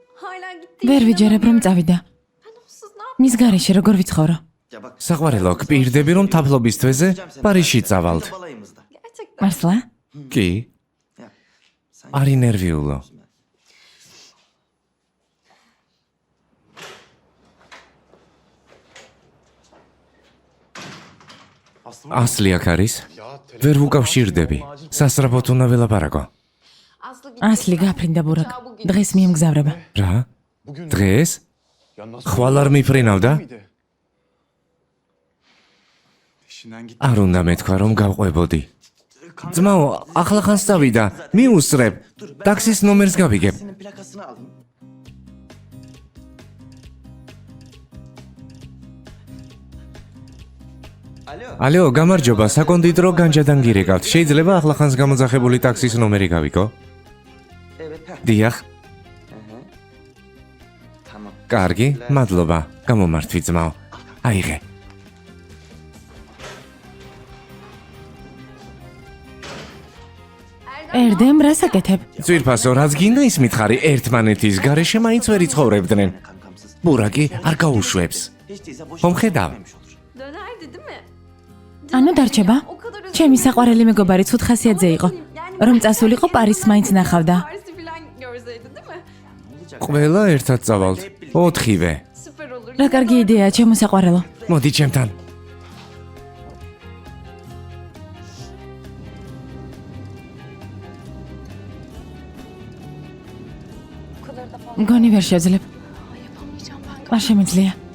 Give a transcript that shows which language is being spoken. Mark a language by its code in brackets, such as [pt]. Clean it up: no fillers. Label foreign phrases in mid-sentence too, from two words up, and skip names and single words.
[tr] hala gitti. [ka] ვერ ვიჯერებ რომ წავიდა. [tr] Ben onsuz ne [ka] მის გარეშე როგორ ვიცხოვრო? საყვარელო, გპირდები რომ თაფლობის თვეზე პარიზში წავალთ. [tr] gerçekten? [ka] მართლა? კი, არი ნერვიულო. ასლი აქ არის? ვერ ვუკავშირდები. სასწრაფოდ უნდა ველაპარაკო. [tr] Aslı gitti. [ka] ასლი გაფრინდა ბურაკ. დღეს მიემგზავრება. რა? დღეს? ხვალ არ მიფრინავდა? არ უნდა მეთქვა რომ გავყვებოდი. ძმაო, ახლა ხანს წავიდა. მიუსწრებ. ტაქსის ნომერს გავიგებ. [tr] Plakasını alayım. [ka] ალო, გამარჯობა, საკონდიტრო განჯადან გირეკავთ. შეიძლება ახლა ხანს გამოძახებული ტაქსის ნომერი გავიგო? [tr] Evet. [ka] დიახ. [tr] Tamam. [ka] კარგი, მადლობა. გამომართვი ძმაო. აიღე. ერდემ რას აკეთებ? ძვირფასო, რაც გინდა ის მითხარი, ერთმანეთის გარეშე მაინც ვერ იცხოვრებდნენ. [tr] Kankamsız. [ka] ბურაკი არ გაუშვებს. [tr] Hiç değilse boş [ka] Hom ხედავ. [tr] Dönerdi değil mi? [ka] ანუ დარჩება? [tr] O kadar özür [ka] ჩემი [tr] dilerim. [ka] საყვარელი მეგობარი ცუდ ხასიათზე იყო. რომ წასულიყო პარიზს მაინც ნახავდა. [tr] Paris'i falan görseydi değil mi? [ka] ყველა ერთად წავალთ. 4-ვე. [tr] Süper olur. [ka] რა კარგი იდეაა, ჩემო საყვარელო. მოდი ჩემთან. [tr] Bu kadar da fazla [ka] მგონი ვერ შევძლებ. [tr] yapamayacağım ben. [ka] არ შემიძლია.